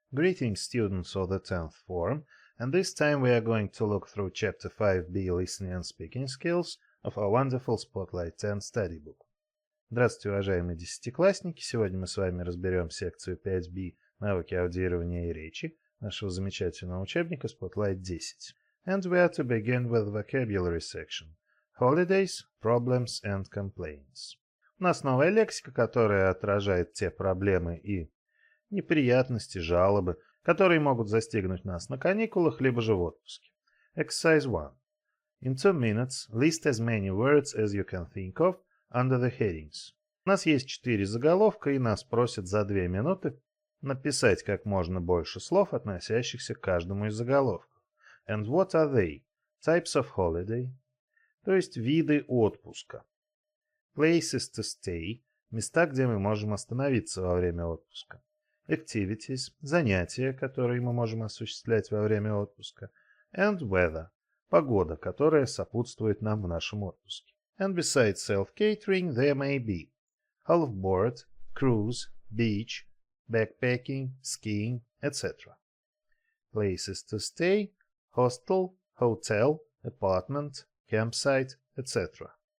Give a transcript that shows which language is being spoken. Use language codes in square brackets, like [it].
[en] Greetings, students of the 10th form, and this time we are going to look through Chapter 5b Listening and Speaking Skills of our wonderful Spotlight 10 Study Book. [ru] Здравствуйте, уважаемые десятиклассники! Сегодня мы с вами разберем секцию 5b «Навыки аудирования и речи» нашего замечательного учебника Spotlight 10. [en] And we are to begin with the vocabulary section. Holidays, problems and complaints. [ru] У нас новая лексика, которая отражает те проблемы и неприятности, жалобы, которые могут застигнуть нас на каникулах, либо же в отпуске. [en] Exercise 1. In 2 minutes, list as many words as you can think of under the headings. [ru] У нас есть 4 заголовка, и нас просят за 2 минуты написать как можно больше слов, относящихся к каждому из заголовков. [en] And what are they? Types of holiday, [ru] то есть виды отпуска. [en] Places to stay, [ru] места, где мы можем остановиться во время отпуска. Activities, занятия, которые мы можем осуществлять во время отпуска. [en] And weather, [ru] погода, которая сопутствует нам в нашем отпуске. [en] And besides self-catering, there may be half-board, cruise, beach, backpacking, skiing, etc. Places to stay, hostel, hotel, apartment, campsite, etc.